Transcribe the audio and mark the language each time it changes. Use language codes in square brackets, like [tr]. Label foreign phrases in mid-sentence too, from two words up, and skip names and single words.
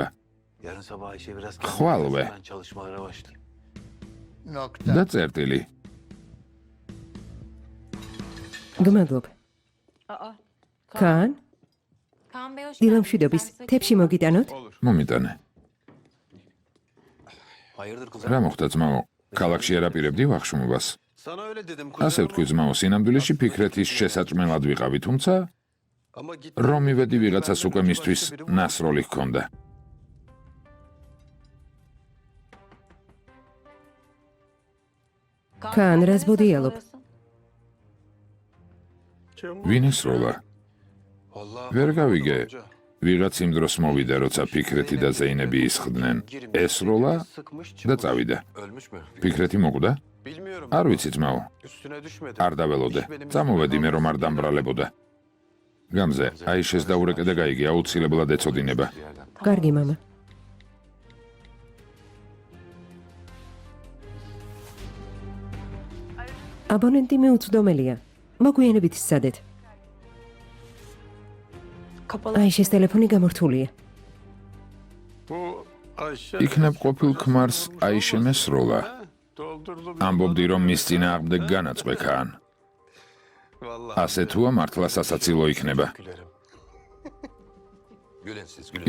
[ka] ხვალვე. და წერტილი. გმადლობ. კან? დილამშვიდობის, თებში მოგიტანოთ? მომიტანე. რა მოხდა ძმაო? ქალაქში არაპირებდი ვახშმობას. [tr] Sana öyle dedim [ka] ასე ვთქვი ძმაო, სინამდვილეში ფიქრეთის შესაჭმელად ვიყავი, თუმცა [tr] Ama git. [ka] რომ მივედი ვიღაცას უკვე მისთვის ნასროლი ჰქონდა. Kaan, razbudiyalop. ვინ ესროლა? [tr] Vallahi. [ka] ვერ გავიგე. ვიღაც იმ დროს მოვიდა, როცა ფიქრეთი და ზეინები ისხდნენ. ესროლა და წავიდა. [tr] Ölmüş mü? [ka] ფიქრეთი მოკვდა? [tr] Bilmiyorum. [ka] არ ვიცი ძმაო. [tr] Üstüne düşmedi. [ka] არ დაველოდე. წამოვედი მე რომ არ დამბრალებოდა. გამზე, აიშეს დაურეკე და გაიგე, აუცილებლად ეწოდინება. [tr] Bir yerden. [ka] Კარგი მამა. აბონენტი მიუწვდომელია. მოგვიანებით სცადეთ. აიშეს ტელეფონი გამორთულია. [tr] Bu Ayşe. [ka] იქნებ ყოფილ ქმარს აიშემ ესროლა. [tr] Doldurdum. [ka] ამბობდი რომ მის წინააღმდეგ განაწყვე ქან. [tr] Vallahi. [ka] ასე თუა მართლა სასაცილო იქნება. [tr] Gülerim. Gülün siz gülün.